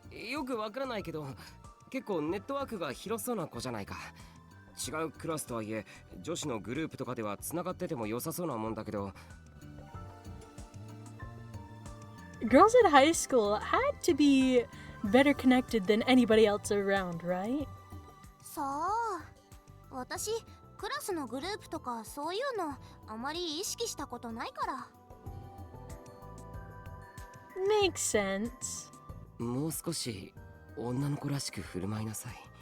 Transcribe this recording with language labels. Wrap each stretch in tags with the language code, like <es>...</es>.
<ja>よくわからないけど、結構ネットワークが広そうな子じゃないか。違うクラスとはいえ、女子のグループとかではつながってても良さそうなもんだけど。</ja> <en>Girls at high school had to be better connected than anybody else around, right?</en> <ja>さあ、私クラスのグループとかそういうのあまり意識したことないから。</ja> <en>Makes sense.</en> <ja>もう少し女の子らしく振る舞いなさい。</ja>